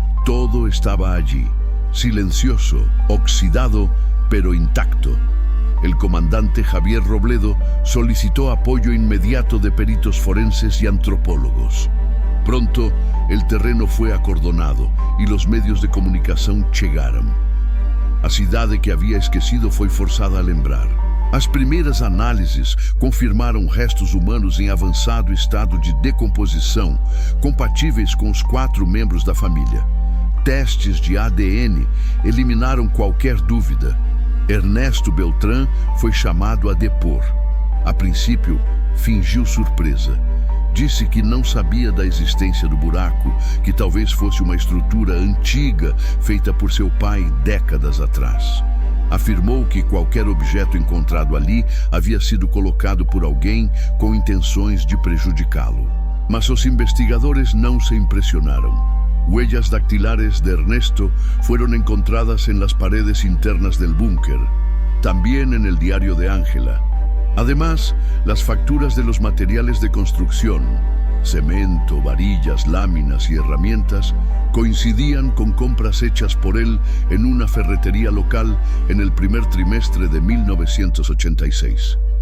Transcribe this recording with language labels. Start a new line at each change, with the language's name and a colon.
Spanish: Todo estaba allí, silencioso, oxidado, pero intacto. El comandante Javier Robledo solicitó apoyo inmediato de peritos forenses y antropólogos. Pronto, el terreno fue acordonado
Portuguese: e os medios de comunicação chegaram. A cidade que havia esquecido foi forçada a lembrar. As primeiras análises confirmaram restos humanos em avançado estado de decomposição, compatíveis com os 4 membros da família. Testes de ADN eliminaram qualquer dúvida. Ernesto Beltrán foi chamado a depor. A princípio, fingiu surpresa. Disse que não sabia da existência do buraco, que talvez fosse uma estrutura antiga feita por seu pai décadas atrás. Afirmou que qualquer objeto encontrado ali havia sido colocado por alguém com intenções de prejudicá-lo. Mas os investigadores não se impressionaram.
Spanish: Huellas dactilares de Ernesto fueron encontradas en las paredes internas del búnker, también en el diario de Ángela. Además, las facturas de los materiales de construcción, cemento, varillas, láminas y herramientas, coincidían con compras hechas por él en una ferretería local en el primer trimestre de 1986.